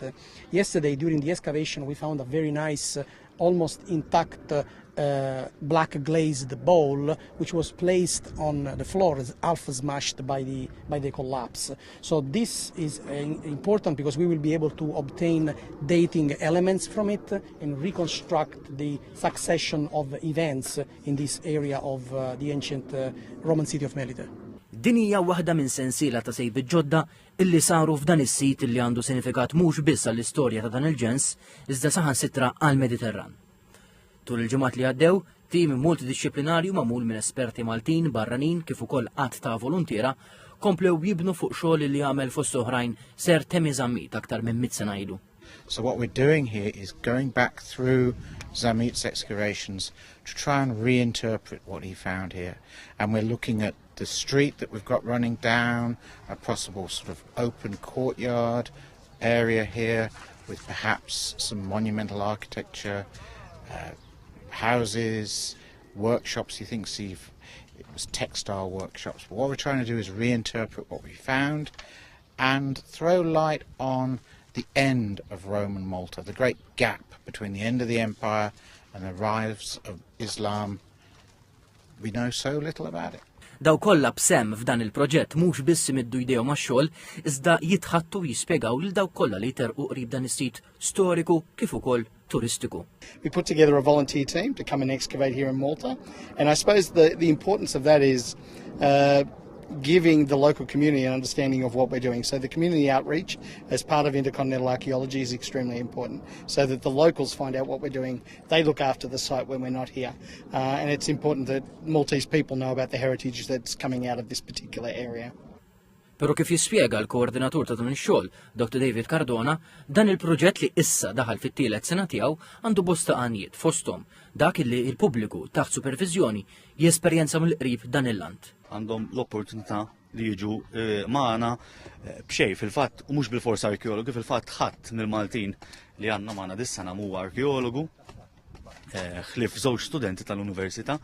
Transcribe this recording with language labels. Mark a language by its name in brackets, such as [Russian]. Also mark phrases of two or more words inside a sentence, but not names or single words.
[English] Yesterday, during the excavation, we found a very nice, almost intact black glazed bowl, which was placed on the floor, half smashed by the collapse. So this is important because we will be able to obtain dating elements from it and reconstruct the succession of events in this area of the ancient Roman city of Melite. [Maltese] Din hija waħda minn sensiela ta' sejbiet ġodda illi saru f'dan is-sit illi għandu sinifikat mhux biss għall-istorja ta' dan il-ġens, iżda saħansitra għall-Mediterran. Tul il-ġimgħat li għaddew, tim multidisciplinarju magħmul minn esperti Maltin, barranin kif ukoll qatt ta' volontiera komplew jibnu fuq xogħol li jagħmel fost oħrajn ser Temi Zammit aktar minn 100 sena ilu. [English] So what we're doing here is going back through Zammit's excavations to try and reinterpret what he found here. And we're looking at the street that we've got running down, a possible sort of open courtyard area here with perhaps some monumental architecture, houses, workshops. He thinks it was textile workshops. But what we're trying to do is reinterpret what we found and throw light on the end of Roman Malta, the great gap between the end of the empire and the rise of Islam. We know so little about it. [Maltese] Daw kollha b'semm f'dan il-proġett mhux biss imiddu jdejhom għax-xogħol, iżda jitħattu jispjegaw lil dawk kollha li jterqu qrib dan is-sit storiku kif ukoll turistiku. [English] We put together a volunteer team to come and excavate here in Malta, and I suppose the importance of that is giving the local community an understanding of what we're doing. So the community outreach as part of intercontinental archaeology is extremely important, so that the locals find out what we're doing. They look after the site when we're not here, and it's important that Maltese people know about the heritage that's coming out of this particular area. [Maltese] Pero kif jispjega l-koordinatur ta' dan ix-xogħol, Dr. David Cardona, dan il-proġett li issa daħal fit-tielet sena tiegħu għandu bosta għanijiet fosthom dak li l-pubbliku taħt supervizjoni jesperjenza mill-qrib dan il-land. Għandhom l-opportunità li jiġu magħna b'xejn fil-fatt u mhux bil-forsi arkeologi, fil-fatt ħadd mill-Maltin li għandna magħna dis-sena huwa arkeologu, ħlief żewġ studenti tal-Università.